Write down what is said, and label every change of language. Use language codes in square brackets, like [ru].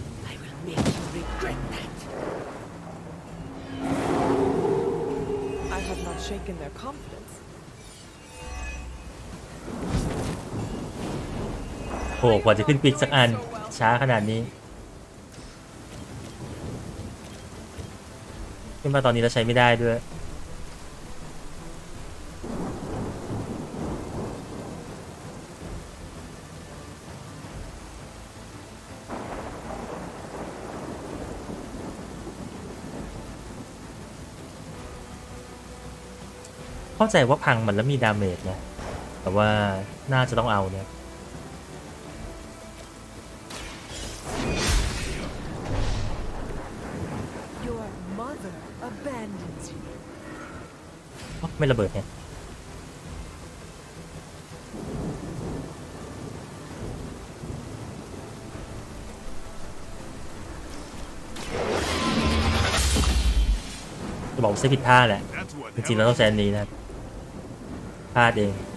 [en] I will make you regret that. I have not shaken their confidence. [th] โหกว่าจะขึ้นปีกสักอันช้าขนาดนี้ขึ้นมาตอนนี้เราใช้ไม่ได้ด้วยเข้าใจว่าพังมันแล้วมีดาเมจนะแต่ว่าน่าจะต้องเอาเนี่ย [en] Your mother abandons you. [th] ไม่ระเบิดเนี่ยจะบอกใช้ผิดท่าแหละ [en] That's what [th] จริงๆแล้วต้องใช้อันนี้นะครับพลาดเอง